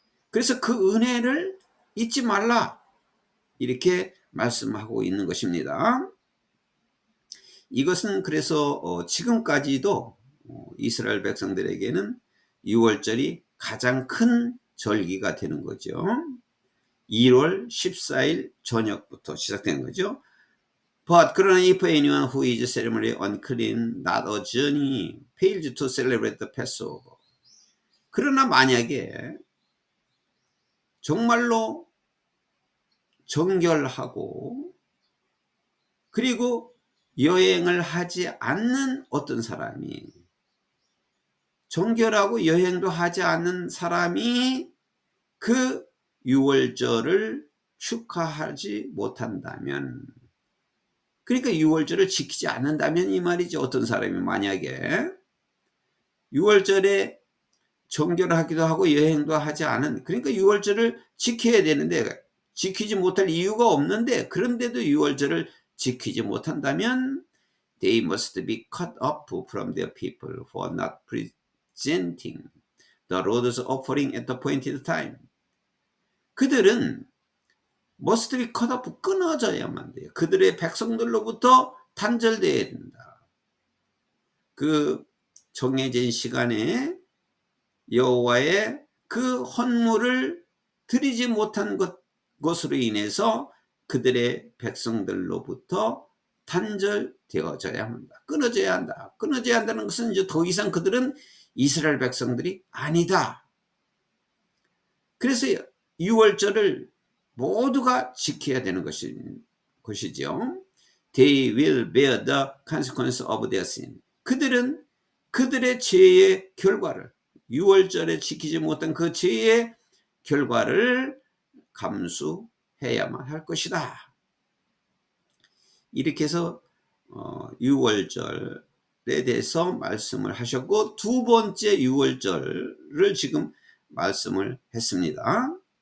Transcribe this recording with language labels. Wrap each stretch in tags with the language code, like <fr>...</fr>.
<ko>그래서 그 은혜를 잊지 말라, 이렇게 말씀하고 있는 것입니다. 이것은 그래서 지금까지도 이스라엘 백성들에게는 유월절이 가장 큰 절기가 되는 거죠. 1월 14일 저녁부터 시작된 거죠.</ko> <en>But</en> <ko>그러나</ko> <en>if anyone who is ceremonially unclean, not a journey, fails to celebrate the Passover.</en> <ko>그러나 만약에 정말로 정결하고 그리고 여행을 하지 않는 어떤 사람이, 정결하고 여행도 하지 않는 사람이 그 유월절을 축하하지 못한다면, 그러니까 유월절을 지키지 않는다면 이 말이죠. 어떤 사람이 만약에 유월절에 정결하기도 하고 여행도 하지 않은, 그러니까 유월절을 지켜야 되는데 지키지 못할 이유가 없는데, 그런데도 유월절을 지키지 못한다면</ko> <en>they must be cut off from their people for not presenting the Lord's offering at the appointed time.</en> <ko>그들은</ko> <en>must be cut off,</en> <ko>끊어져야만 돼요. 그들의 백성들로부터 단절되어야 된다. 그 정해진 시간에 여호와의 그 헌물을 드리지 못한 것으로 인해서 그들의 백성들로부터 단절되어져야 한다. 끊어져야 한다. 끊어져야 한다는 것은 이제 더 이상 그들은 이스라엘 백성들이 아니다. 그래서 유월절을 모두가 지켜야 되는 것이죠.</ko> <en>They will bear the consequence of their sin.</en> <ko>그들은 그들의 죄의 결과를, 유월절에 지키지 못한 그 죄의 결과를 감수해야만 할 것이다. 이렇게 해서 유월절에 대해서 말씀을 하셨고, 두 번째 유월절을 지금 말씀을 했습니다.</ko>